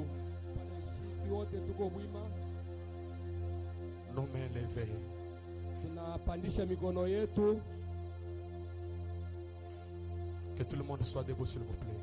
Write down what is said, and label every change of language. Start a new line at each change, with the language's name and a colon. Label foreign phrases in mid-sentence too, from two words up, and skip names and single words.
Swahili: Sisi wote tuko mwima,
French: nos mains levées,
Swahili: tunapandisha mikono yetu.
French: que tout le monde soit debout s'il vous plaît.